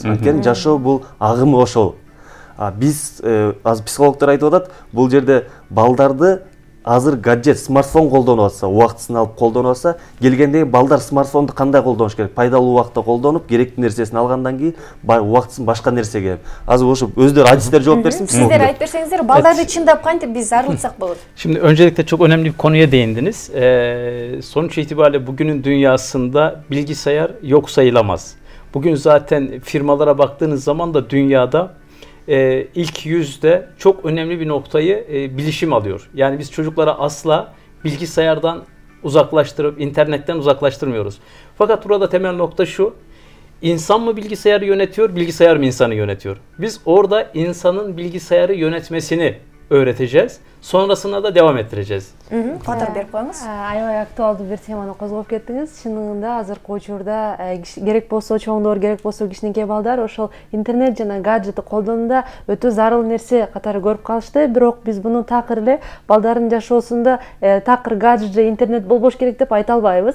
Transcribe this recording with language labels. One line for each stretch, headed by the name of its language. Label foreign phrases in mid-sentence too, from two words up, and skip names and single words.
Kyrgyz: Анткени жашоо бул агымы ошол. Биз азыр психологдор айтып атат, бул жерде балдарды азыр гаджет, смартфон колдонуп атса, убактысын алып колдонуп атса, келгенде балдар смартфонду кандай колдонуш керек? Пайдалуу убакта колдонуп, керектүү нерсесин алгандан кийин убактысын башка нерсеге. Азыр ошо өздөрү адистер жооп берсин. Сиздер айтып берсеңиздер, балдарды чындап кантип биз арылтсак болот?
Turkish: Şimdi öncelikle çok önemli bir konuya değindiniz. Sonuç itibariyle bugünün dünyasında bilgisayar yok sayılamaz. Bugün zaten firmalara baktığınız zaman da dünyada ilk yüzde çok önemli bir noktayı bilişim alıyor. Yani biz çocuklara asla bilgisayardan uzaklaştırıp internetten uzaklaştırmıyoruz. Fakat burada temel nokta şu. İnsan mı bilgisayarı yönetiyor, bilgisayar mı insanı yönetiyor? Biz orada insanın bilgisayarı yönetmesini öğreteceğiz. Sonrasında da devam ettireceğiz.
Kyrgyz: Катар берип коюңуз. Аябай актуалдуу бир теманы козгоп кеттиңиз. Чынында азыркы учурда керек болсо чоңдор, керек болсо кичинекей балдар ошол интернет жана гаджетти колдонууда өтө зарыл нерсе катары көрүп калышты. Бирок биз буну такыр эле балдардын жашоосунда такыр гаджет же интернет болбош керек деп айта албайбыз.